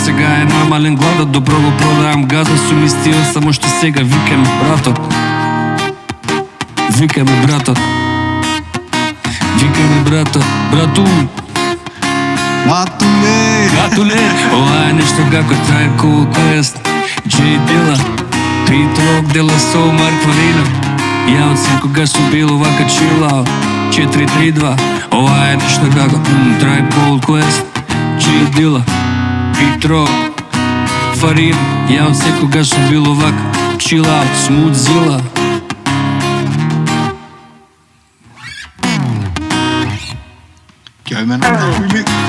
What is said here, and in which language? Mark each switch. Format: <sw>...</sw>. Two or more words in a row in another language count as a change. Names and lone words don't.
<mk>Сега е намален гладот, добро го продавам газа, сум истиот, само што сега викаме братот. Викаме братот. Викаме братот. Брату. Братуле. Ова е нешто како Tribe Called Quest, J Dilla, Pete Rock, Dilla Soul, Mark Farina. Ја од секогаш сум бил овака</mk> <en>chill out</en> <mk>4-3-2, ова е нешто како Tribe Called Quest, J Dilla, Pete Rock, Farina. Ја од секогаш сум бил овака</mk> <en>chill out,</en> <mk>Smooth Zilla. Ќе ме направи.</mk>